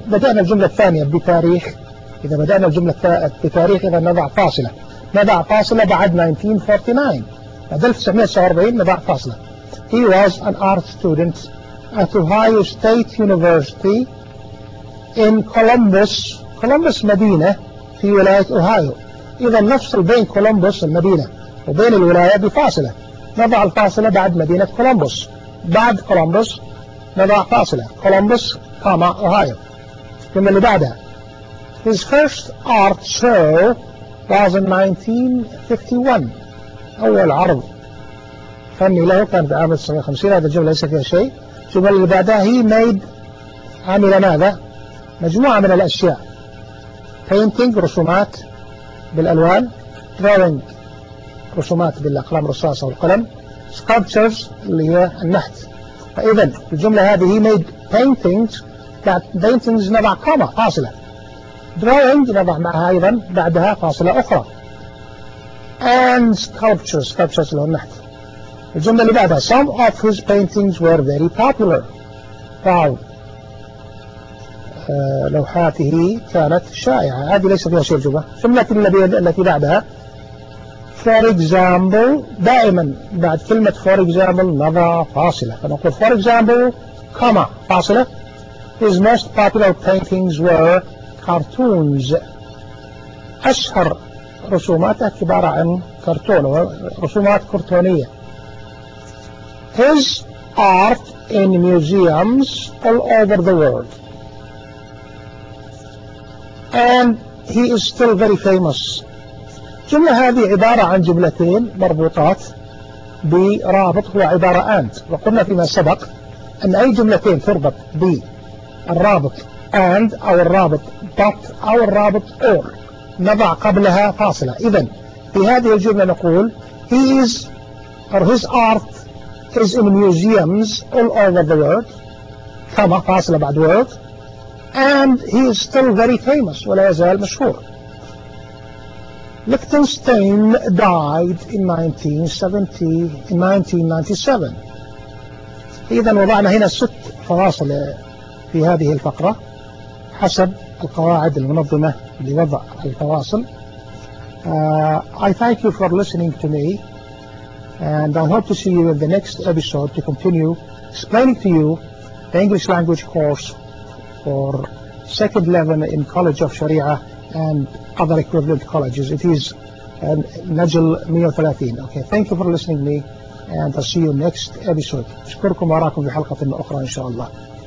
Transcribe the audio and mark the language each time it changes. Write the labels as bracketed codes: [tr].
[ar] بدأنا الجملة الثانية بتاريخ. إذا بدأنا الجملة بتاريخ إذا نضع فاصلة. نضع فاصلة بعد 1949. 1947 نبع فصلة. [en] He was an art student at Ohio State University in Columbus. [ar] Columbus مدينة في ولاية أوهايو. إذا نفصل بين كولومبوس المدينة وبين الولاية بفاصلة. نضع الفاصلة بعد مدينة كولومبوس. بعد كولومبوس نضع فاصلة. كولومبوس كاما أوهايو. ثم اللي بعدها. [en] His first art show was in 1951. [ar] أول عرض فني له كان في عام 1950. هذا الجملة ليس فيها شيء. ثم اللي بعدها. [en] He made [ar] عمل ماذا؟ مجموعة من الأشياء. Painting رسومات بالألوان. Drawing رسومات بالأقلام الرصاص أو القلم. Sculptures اللي هي النحت. فإذا الجملة هذه [en] he made paintings. That paintings [ar] نضع كما فاصلة. Drawing نضع معها أيضا بعدها فاصلة أخرى. [en] And sculptures. [ar] Sculptures اللي هو النحت. الجملة اللي بعدها. [en] Some of his paintings were very popular. Wow. [ar] لوحاته كانت شائعة. هذه ليست فيها شيء الجملة. ثم التي بعدها [en] for example [ar] دائما بعد كلمة for example نضع فاصلة. فنقول [en] for example comma [ar] فاصلة. [en] His most popular paintings were cartoons. [ar] أشهر رسوماته عبارة عن كرتون ورسومات كرتونية. [en] His art in museums all over the world. And he is still very famous. [ar] جملة هذه عبارة عن جملتين مربوطات برابط هو عبارة and. وقلنا فيما سبق أن أي جملتين تربط بالرابط and أو الرابط but أو الرابط or نضع قبلها فاصلة. إذن في هذه الجملة نقول [en] he is or his art is in museums all over the world. [ar] كما فاصلة بعد world. [en] And he is still very famous. [ar] ولا يزال مشهور. [en] Lichtenstein died in 1997. [ar] إذن وضعنا هنا ست فواصل في هذه الفقرة حسب القواعد المنظمة لوضع الفواصل. [en] I thank you for listening to me and I hope to see you in the next episode to continue explaining to you the English language course for second level in College of Sharia and other equivalent colleges. It is Najl 130. Okay, thank you for listening to me and I'll see you next episode. [ar] شكركم وراكم في حلقة أخرى إن شاء الله.